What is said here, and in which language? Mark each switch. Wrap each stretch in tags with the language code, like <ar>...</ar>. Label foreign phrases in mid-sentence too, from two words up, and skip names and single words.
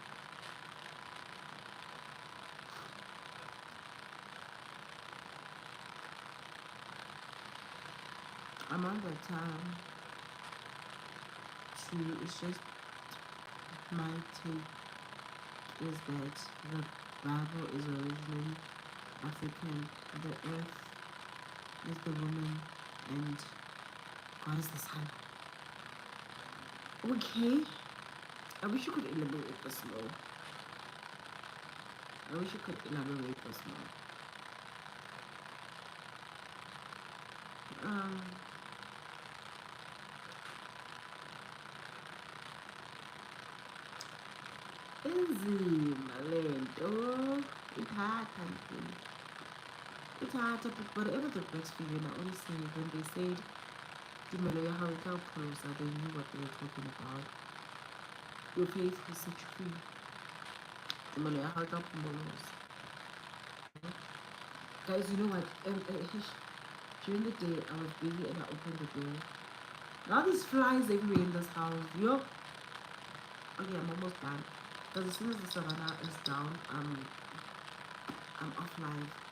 <en>I'm on that time to, it's just my take is that the Bible is originally African. The earth is the woman and God is the sun. Okay. I wish you could elaborate this more. I wish you could elaborate this more.</en> <xh>Inzima lento ithatha nje ithatha</xh> <en>but the end of the breastfeeding I honestly when they said</en> <st>tumelo ya hao ka pholosa</st> <en>they knew what they were talking about. Your faith will set you free.</en> <st>Tumelo ya hao ka pholosa.</st> <en>Guys, you know what? During the day I was busy and I opened the door. Now there's flies everywhere in this house. Yo. Okay, I'm almost done. Because as soon as the savannah is down, I'm offline.</en>